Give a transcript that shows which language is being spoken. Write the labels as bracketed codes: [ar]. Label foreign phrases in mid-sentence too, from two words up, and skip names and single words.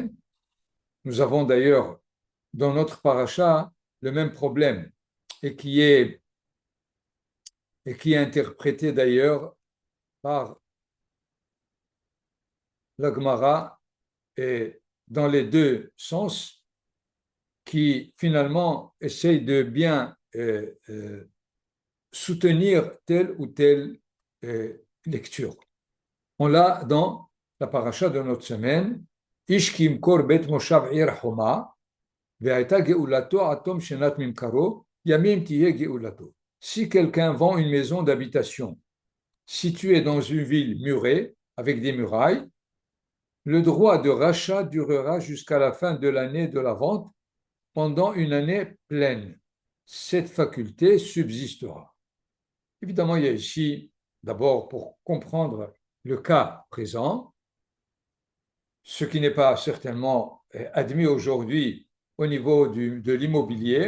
[fr] Nous avons d'ailleurs dans notre paracha le même problème et qui est interprété d'ailleurs par la Gemara et dans les deux sens, qui finalement essaye de bien soutenir telle ou telle lecture. On l'a dans la paracha de notre semaine, [he] איש כי ימכור בית מושב עיר חומה, והייתה גאולתו עד תום שנת ממכרו, ימים תהיה גאולתו. [fr] Si quelqu'un vend une maison d'habitation située dans une ville murée, avec des murailles, le droit de rachat durera jusqu'à la fin de l'année de la vente pendant une année pleine. Cette faculté subsistera. Évidemment, il y a ici, d'abord, pour comprendre le cas présent, ce qui n'est pas certainement admis aujourd'hui au niveau de l'immobilier.